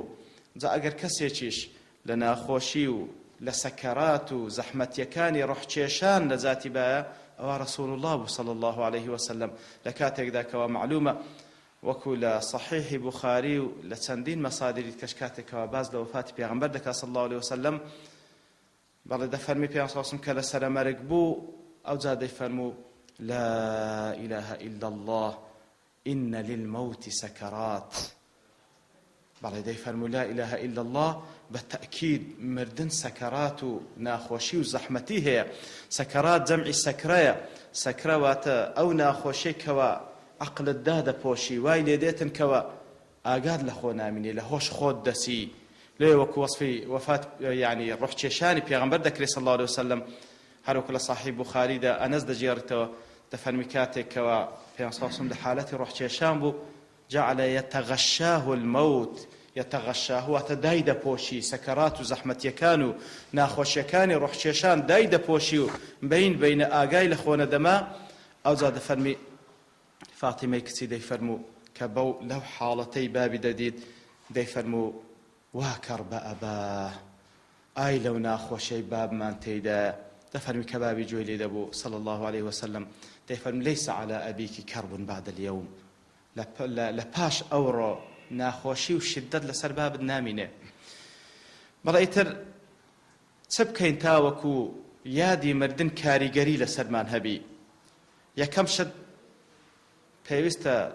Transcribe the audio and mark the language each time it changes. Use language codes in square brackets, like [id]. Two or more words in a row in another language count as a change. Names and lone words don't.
[ckb] جا ئەگەر کەسێکیش لە ناخۆشی و لە سەکەرات و زەحمەتیەکانی ڕوحکێشان لە ذاتی بایە، ئەوە ڕەسوول الله بوو [ar] صلی الله عليه وسلم [ckb] لە کاتێکدا کەوا معلومە وەکو لە صحیحی بوخاری و لە چەندین مەسادری کەش کاتێکەوە باز لە وفاتی پێغەمبەر دەکات [ar] صلی الله عليه وسلم، [ckb] بەڵێ دەفەرمی پێغەمبەر [ar] صلی الله عليه وسلم [ckb] کە لە سەرەمەرگ بوو ئەوجا دەیفەرموو [ar] لا إله إلا الله إن للموت سكرات. [ckb] بەڵێ دەیفەرموو [ar] لا إله إلا الله [ckb] بەتەئکید مردن سەکەرات و ناخۆشی و زەحمەتی هەیە. سەکەرات جەمعی سەکرەیە. سەکرە واتە ئەو ناخۆشیەی کەوە عەقلت دادەپۆشی، وای لێ دێتن کەوە ئاگاد لە خۆ نامینێ لە هۆش خۆت دەسی لێ وەکو وەصفی وەفات یعنی ڕوحکێشانی پێغەمبەر دەکرێت [ar] صلی الله عليه وسلم [ckb] هەروەکو لە صحیح بوخاریدا ئەنەس دەجێڕێتەوە دەفەرمی کاتێکەوە پێغەمبەر [ar] صلی الله عليه وسلم [ckb] لە حالەتی ڕوحکێشان بوو [ar] جعل يتغشاه الموت يتغشاه [ckb] واتە دای دەپۆشی سەکەرات و زەحمەتیەکان و ناخۆشیەکانی ڕوحکێشان دای دەپۆشی و بینە ئاگای لە خۆ نەدەما ئەوجا دەفەرمی فاتیمەی کچی دەیفەرموو کە بەو لەو حاڵەتەی بابی دەدیت دەیفەرموو [ar] وا کەڕ بە ئەباه [ckb] ئای لەو ناخۆشەی بابمان تێیدا دەفەرمی کە بابی گوێی لێ دەبوو [ar] صلی الله عليه وسلم [ckb] دەیفەرمی [ar] لەیس عەلی ئەبیکی کەڕب بعد اليوم [ckb] لە پاش ئەوڕۆ ناخۆشی و شدت لەسەر بابت نامینێ بەڵێ ئیتر چ بکەین تاوەکو یادی مردن کاریگەری لەسەرمان هەبی یەکەم شت پێویستە